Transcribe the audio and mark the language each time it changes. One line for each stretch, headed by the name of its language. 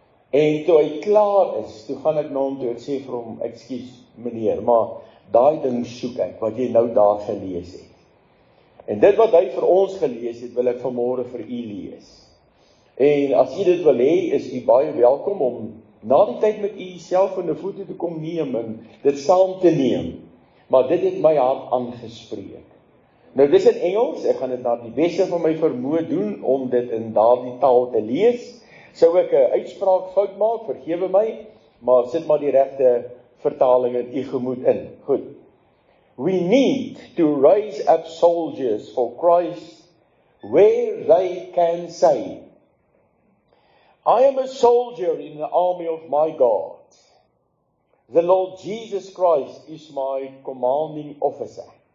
Afrikaans: En toe hy klaar is, toe gaan ek na hom toe en sê vir hom, ekskuus meneer, maar daai ding soek ek wat jy nou daar gelees het. En dit wat hy vir ons gelees het, wil ek vanmôre vir u lees. En as u dit wil hê, is u baie welkom om na die tyd met u self in 'n foto te kom neem en dit saam te neem. Maar dit het my hart aangespreek. Nou dis in Engels, ek gaan dit na die beste van my vermoë doen om dit in daardie taal te lees. Sou ek 'n uitspraak fout maak, vergewe my, maar sit maar die regte vertaling in u gemoed in. Goed.
English: We need to raise up soldiers for Christ where they can say, I am a soldier in the army of my God. The Lord Jesus Christ is my commanding officer.